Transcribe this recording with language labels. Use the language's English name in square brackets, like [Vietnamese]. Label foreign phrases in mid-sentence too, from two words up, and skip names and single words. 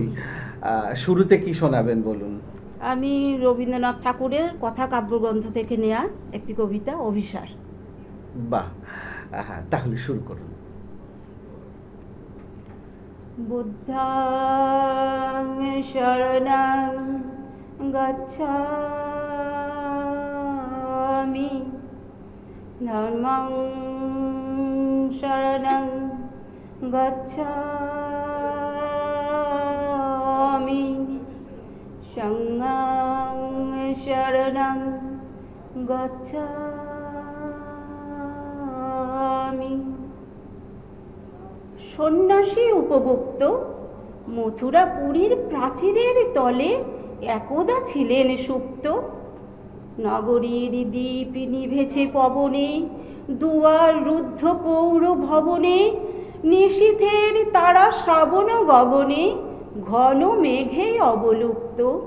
[Bangla] শুরুতে কি শোনাবেন বলুন। আমি রবীন্দ্রনাথ ঠাকুরের কথা কাব্যগ্রন্থ থেকে নেয়া একটি কবিতা, অভিসার। বাহ, হ্যাঁ, তাহলে শুরু করুন। [Pali] বুদ্ধাং শরণং গচ্ছামি, ধর্মং শরণং গচ্ছামি, সংঘং শরণং গচ্ছামি। [Bangla] সন্ন্যাসী উপগুপ্ত মথুরাপুরীর প্রাচীরের তলে একদা ছিলেন সুপ্ত। নগরীর দ্বীপ নিভেছে পবনে, দুয়ার রুদ্ধ পৌর ভবনে, নিশীথের তারা শ্রাবণ গগনে, ঘন মেঘে অবলুপ্ত।